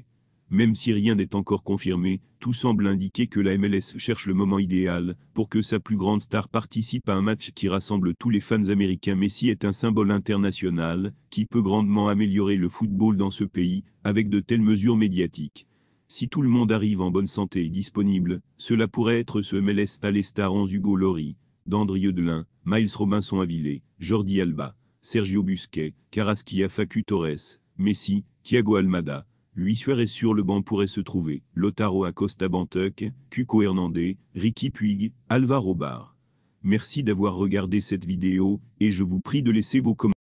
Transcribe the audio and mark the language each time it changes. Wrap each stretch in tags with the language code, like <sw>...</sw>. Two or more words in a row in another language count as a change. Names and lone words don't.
<fr>Même si rien n'est encore confirmé, tout semble indiquer que la MLS cherche le moment idéal pour que sa plus grande star participe à un match qui rassemble tous les fans américains. Messi est un symbole international, qui peut grandement améliorer le football dans ce pays, avec de telles mesures médiatiques. Si tout le monde arrive en bonne santé et disponible, cela pourrait être ce MLS à les stars 11 Hugo Lloris, Dandrieux Delin, Miles Robinson-Avile, Jordi Alba, Sergio Busquets, Carrasquilla, Facu Torres, Messi, Thiago Almada. Luis Suarez sur le banc pourrait se trouver, Lautaro Acosta, Bantuck, Cuco Hernandez, Ricky Puig, Alvaro Bar. Merci d'avoir regardé cette vidéo, et je vous prie de laisser vos commentaires.</fr>